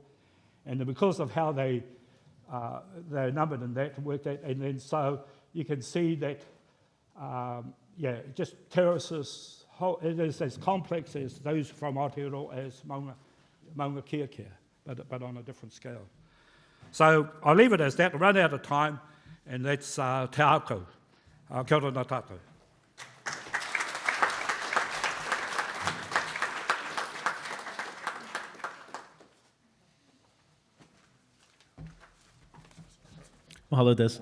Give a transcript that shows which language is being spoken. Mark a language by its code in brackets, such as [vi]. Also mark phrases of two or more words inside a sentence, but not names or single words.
[en] And then because of how they numbered and that, worked out, and then so you can see that, just terraces, it is as complex as those from Aotearoa as Maunga Kea, but on a different scale. So I'll leave it as that. I'll run out of time, and that's [mi] te ako. Kia ora nā tātou. [haw] Mahalo des.